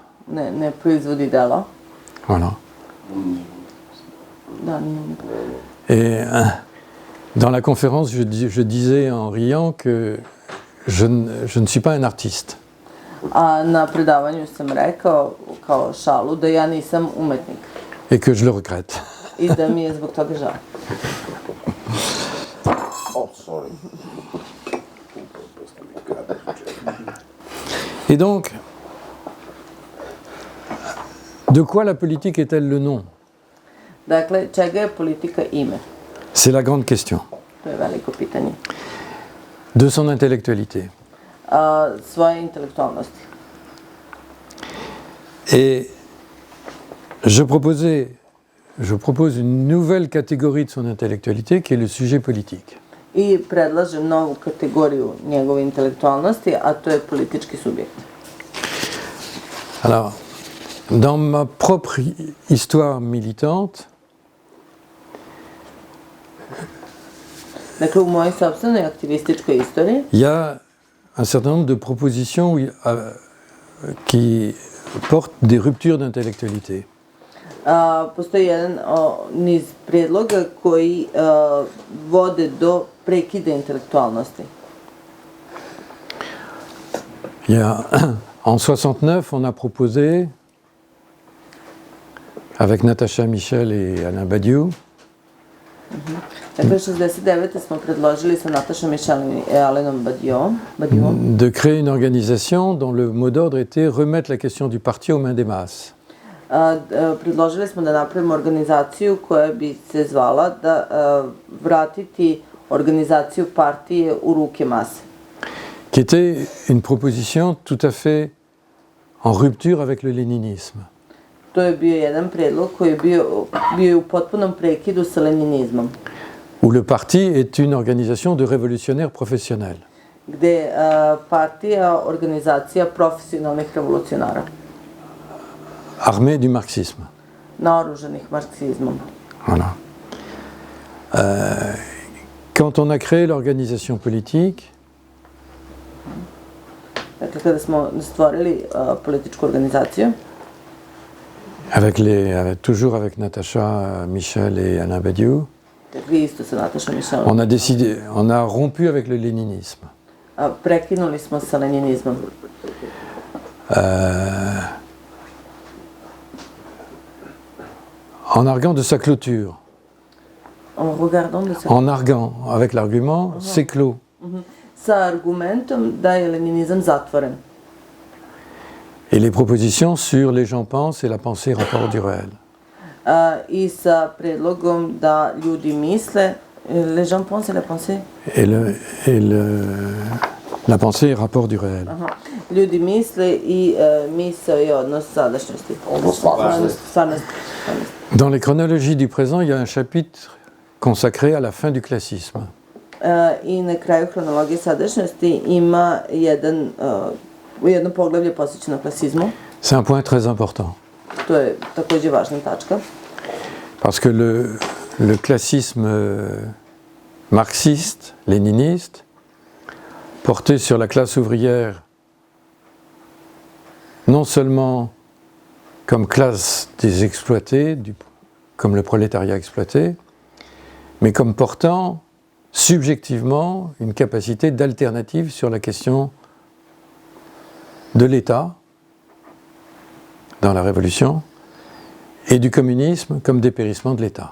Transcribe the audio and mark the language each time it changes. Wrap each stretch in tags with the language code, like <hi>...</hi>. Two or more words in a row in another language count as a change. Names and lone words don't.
<sr>Ne proizvodi delo.</sr> <fr>Voilà.</fr> <sr>Da, nije umetnost.</sr> <fr>Et dans la conférence, je disais en riant que je ne suis pas un artiste.</fr> <sr>A na predavanju sam rekao, kao šalu, da ja nisam umetnik.</sr> <fr>Et que je le regrette.</fr> <sr>I da mi je zbog toga žao.</sr> <en>Oh, sorry.</en> <fr>Et donc, de quoi la politique est-elle le nom?</fr> <sr>Dakle, čega je politika ime?</sr> <fr>C'est la grande question.</fr> <sr>To je veliko pitanje.</sr> <fr>De son intellectualité.</fr> <sr>Svoje intelektualnosti.</sr> <fr>Et je propose une nouvelle catégorie de son intellectualité qui est le sujet politique.</fr> <sr>I predlažem novu kategoriju njegove intelektualnosti, a to je politički subjekt.</sr> <fr>Alors, dans ma propre histoire militante,</fr> <sr>Dakle, u mojoj sopstvenoj aktivističkoj istoriji</sr> <fr>il y a un certain nombre de propositions qui portent des ruptures d'intellectualité.</fr> <sr>postoji jedan niz prijedloga koji vode do prekida intelektualnosti.</sr> <fr>En 69, on a proposé, avec Natacha Michel et Alain Badiou,</fr> <sr>Dakle, 69. smo predložili sa Natašom Mišelom i Alenom Badiouom</sr> <fr>de créer une organisation dont le mot d'ordre était remettre la question du parti aux mains des masses.</fr> <sr>Predložili smo da napravimo organizaciju koja bi se zvala da vratiti organizaciju partije u ruke mase.</sr> <fr>Qui était une proposition tout à fait en rupture avec le léninisme.</fr> <sr>To je bio jedan predlog koji je bio u potpunom prekidu sa leninizmom.</sr> <fr>Où le parti est une organisation de révolutionnaires professionnels.</fr> <sr>Gde je partija organizacija profesionalnih revolucionara.</sr> <fr>Armée du marxisme.</fr> <sr>Naoružanih marksizmom.</sr> <fr>Voilà. Quand on a créé l'organisation politique,</fr> <sr>Dakle, kada smo stvorili političku organizaciju,</sr> <fr>toujours avec Natacha Michel et Alain Badiou,</fr> <sr>dakle isto sa Natašom Mišelom,</sr> <fr>on a rompu avec le léninisme.</fr> <sr>prekinuli smo sa leninizmom.</sr> <fr>En arguant de sa clôture. En arguant, avec l'argument, c'est clos.</fr> <sr>Sa argumentom da je leninizam zatvoren.</sr> <fr>Et les propositions sur les gens pensent et la pensée rapport du réel.</fr> <sr>I sa predlogom da ljudi misle,</sr> <fr>les gens pensent et la pensée. La pensée est rapport du réel.</fr> <sr>Ljudi misle i misao je odnos sadašnjosti. Stvarnosti.</sr> <fr>Dans les chronologies du présent, il y a un chapitre consacré à la fin du classisme.</fr> <sr>I na kraju hronologije sadašnjosti ima jedno poglavlje posvećeno klasizmu.</sr> <fr>C'est un point très important.</fr> <sr>To je takođe važna tačka.</sr> <fr>Parce que le classisme marxiste, léniniste, porté sur la classe ouvrière, non seulement comme classe des exploités, comme le prolétariat exploité, mais comme portant subjectivement une capacité d'alternative sur la question de l'État dans la Révolution et du communisme comme dépérissement de l'État.</fr>